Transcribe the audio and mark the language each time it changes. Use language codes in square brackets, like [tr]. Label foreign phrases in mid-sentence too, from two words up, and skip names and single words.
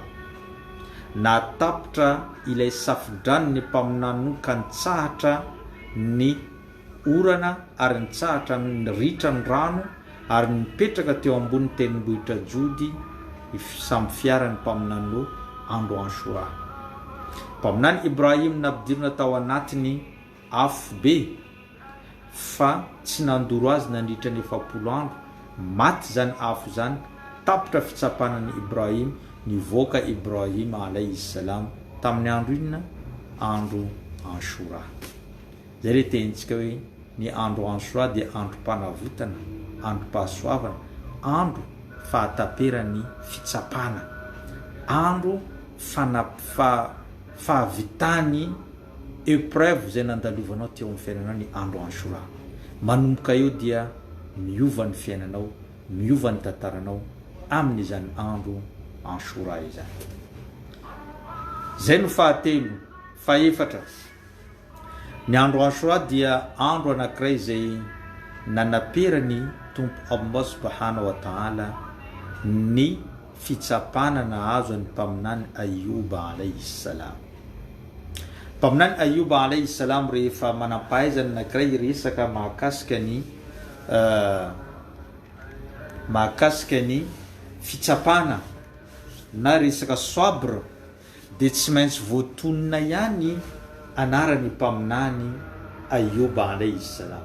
[mg] Natapitra ilay safidran'ny mpaminany ka nitsahatra ny orana ary nitsahatra ny ritra ny rano ary nipetraka teo ambony tendrombohitra jody samby fiarany mpaminany andro Ashura. Mpaminany Ibrahim napidirina tao anatiny afo be fa tsy nandoro azy nandritra ny 70 andro. Maty zany afo zany, tapitra fitsapanany Ibrahim, nivoaka Ibrahim alayhi salam tamin'ny andro inona? Andro Ashura. Zay le tenitsika hoe ny andro Ashura dia andro mpanavotana, andro pahasoavana, andro fahataperan'ny fitsapana, andro fahavitany épreuve zay nandalovanao teo amin'ny fiainanao ny andro Ashura. Manomboka eo dia miova ny fiainanao, miova ny tantaranao amin'izany andro Ashura izany. Zay no fahatelo. Faefatra, ny andro Ashura dia andro anankiray zay nanaperany tompo Allah [ar] سبحانه وتعالى [mg] ny fitsapana nahazo ny mpaminany Ayuba [ar] عليه السلام. [mg] Mpaminany Ayuba [ar] عليه السلام [mg] rehefa manampahaizany anankiray resaka mahakasika ny fitsapana na resaka sabre dia tsy maintsy voatonina ihany anarany mpaminany Ayuba [ar] عليه السلام.